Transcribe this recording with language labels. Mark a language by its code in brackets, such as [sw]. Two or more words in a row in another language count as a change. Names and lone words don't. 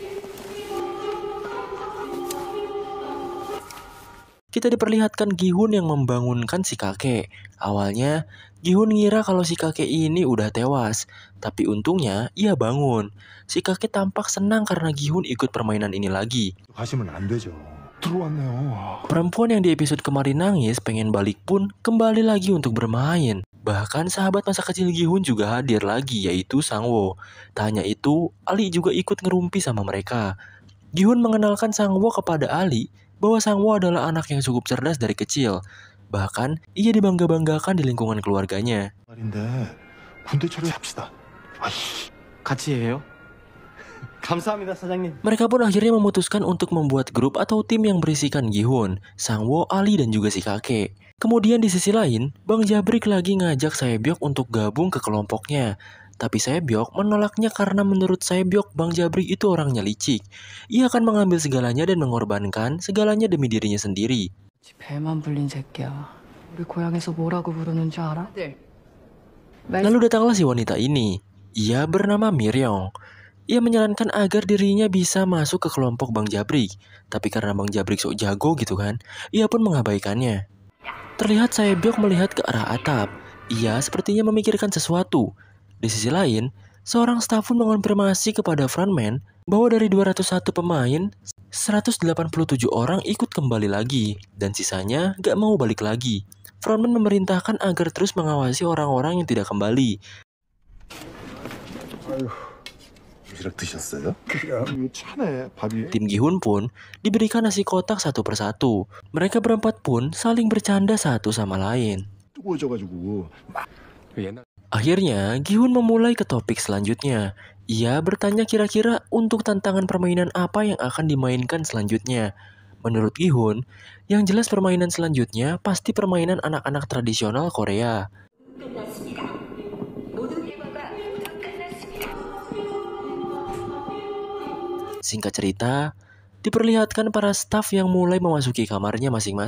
[id] Kita diperlihatkan Gi-hun yang membangunkan si kakek. Awalnya, Gi-hun ngira kalau si kakek ini udah tewas. Tapi untungnya, ia bangun. Si kakek tampak senang karena Gi-hun ikut permainan ini lagi. [ko] 가시면 안 되죠. 들어왔네요. [id] Perempuan yang di episode kemarin nangis pengen balik pun kembali lagi untuk bermain. Bahkan sahabat masa kecil Gi-hun juga hadir lagi yaitu Sang-woo. Tak hanya itu, Ali juga ikut ngerumpi sama mereka. Gi-hun mengenalkan Sang-woo kepada Ali bahwa Sang-woo adalah anak yang cukup cerdas dari kecil. Bahkan, ia dibangga-banggakan di lingkungan keluarganya. [ko] 말인데 군대 처리합시다. 같이 해요? 감사합니다, 사장님. [id] Mereka pun akhirnya memutuskan untuk membuat grup atau tim yang berisikan Gi-hun, Sang-woo, Ali, dan juga si kakek. Kemudian di sisi lain, Bang Jabrik lagi ngajak Sae-byok untuk gabung ke kelompoknya. Tapi Sae-byok menolaknya karena menurut Sae-byok Bang Jabrik itu orangnya licik. Ia akan mengambil segalanya dan mengorbankan segalanya demi dirinya sendiri. [ko] 배만 불린 새끼야. 우리 고향에서 뭐라고 부르는 줄 알아? [id] Lalu datanglah si wanita ini. Ia bernama Miryong. Ia menyarankan agar dirinya bisa masuk ke kelompok Bang Jabrik. Tapi karena Bang Jabrik sok jago gitu kan, ia pun mengabaikannya. Terlihat Sae-byok melihat ke arah atap. Ia sepertinya memikirkan sesuatu. Di sisi lain, seorang staf pun mengonfirmasi kepada frontman bahwa dari 201 pemain, 187 orang ikut kembali lagi, dan sisanya gak mau balik lagi. Frontman memerintahkan agar terus mengawasi orang-orang yang tidak kembali. [ko] 도시락 드셨어요? 차네 밥이. [id] Tim Gi-hun pun diberikan nasi kotak satu persatu. Mereka berempat pun saling bercanda satu sama lain. [ko] 뜨거워져가지고 막. [id] Akhirnya, Gi-hun memulai ke topik selanjutnya. Ia bertanya kira-kira untuk tantangan permainan apa yang akan dimainkan selanjutnya. Menurut Gi-hun, yang jelas permainan selanjutnya pasti permainan anak-anak tradisional Korea. Singkat cerita, diperlihatkan para staf yang mulai memasuki kamarnya masing-masing.